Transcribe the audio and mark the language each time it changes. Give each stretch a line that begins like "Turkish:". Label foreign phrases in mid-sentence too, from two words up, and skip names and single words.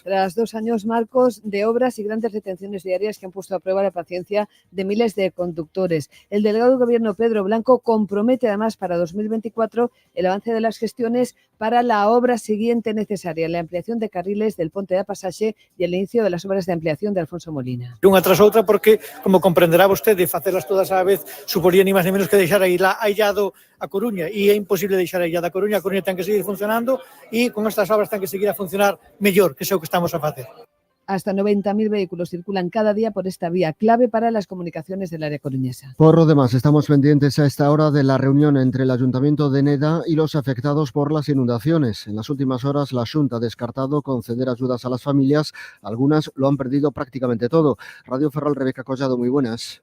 Spanish: Tras 2 años, Marcos, de obras y grandes detenciones diarias que han puesto a prueba la paciencia de miles de conductores, el delegado del Gobierno, Pedro Blanco, compromete además para 2024 el avance de las gestiones para la obra siguiente necesaria, la ampliación de carriles del Ponte da Pasaxe y el inicio de las obras de ampliación de Alfonso Molina.
Galician: Unha tras outra porque, como comprenderá vostede, facelas todas á vez suporía ni máis ni menos que deixar aillado a Coruña, e é imposible deixar aillada a Coruña ten que seguir funcionando e con estas obras ten que seguir a funcionar mellor, que é o que estamos a facer.
Spanish: Hasta 90.000 vehículos circulan cada día por esta vía, clave para las comunicaciones del área coruñesa. Por lo demás, estamos pendientes a esta hora de la reunión entre el Ayuntamiento de Neda y los afectados por las inundaciones. En las últimas horas, la Xunta ha descartado conceder ayudas a las familias. Algunas lo han perdido prácticamente todo. Radio Ferrol, Rebeca Collado, muy buenas.